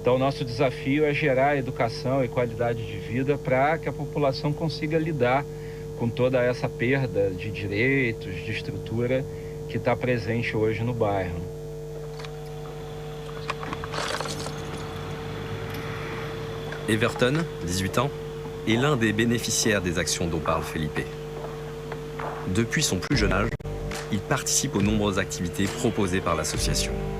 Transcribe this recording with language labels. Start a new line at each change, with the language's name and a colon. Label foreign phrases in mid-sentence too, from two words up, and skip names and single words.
Portuguese: Então, nosso desafio é gerar educação e qualidade de vida para que a população consiga lidar com toda essa perda de direitos, de estrutura que está presente hoje no bairro.
French: Everton, 18 ans, est l'un des bénéficiaires des actions dont parle Felipe. Depuis son plus jeune âge, il participe aux nombreuses activités proposées par l'association.